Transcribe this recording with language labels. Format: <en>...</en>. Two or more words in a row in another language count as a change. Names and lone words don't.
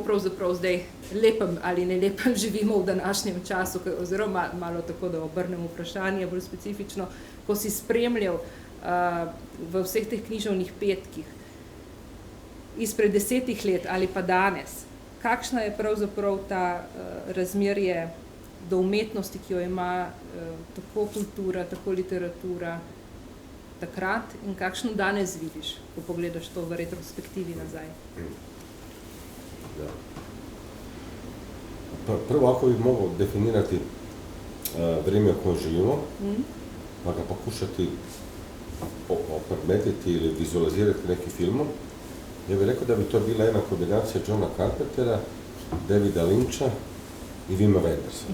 <sl>pravzaprav zdaj lepem ali ne lepem živimo v današnjem času, oziroma malo tako, da obrnem vprašanje bolj specifično, ko si spremljal v vseh teh književnih petkih izpred 10 let ali pa danes, kakšna je pravzaprav ta razmerje do umetnosti, ki jo ima tako kultura, tako literatura takrat in kakšno danes vidiš, ko pogledaš to v retrospektivi nazaj?</sl> <hr>Ja. Prvo, ako bi mogao definirati vrijeme u kojem živimo, pa ga pokušati opredmetiti ili vizualizirati nekim filmom, ja bih rekao da bi to bila jedna kombinacija Johna Carpentera, Davida Lyncha i Wima Wendersa.</hr>